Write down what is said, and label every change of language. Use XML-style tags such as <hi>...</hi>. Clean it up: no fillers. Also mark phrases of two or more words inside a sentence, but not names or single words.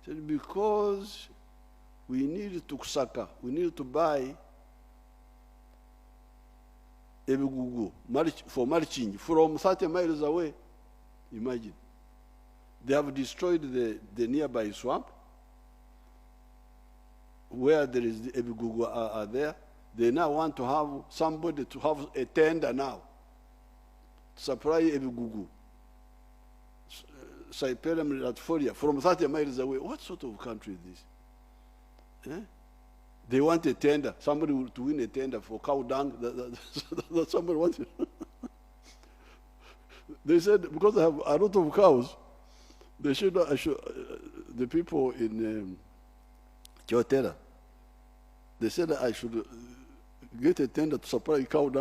<en>He said, because we need to kusaka, we need to buy ebigugu for mulching from 30 miles away. Imagine. They have destroyed the nearby swamp where there is the ebigugu are there. They now want to have somebody to have a tender now to supply ebigugu. Cyperem Latforia from 30 miles away. What sort of country is this? Eh? They want a tender, somebody to win a tender for cow dung. That somebody wanted. They said, because I have a lot of cows, they should, the people in Kyotera, they said I should get a tender to supply cow dung.</en>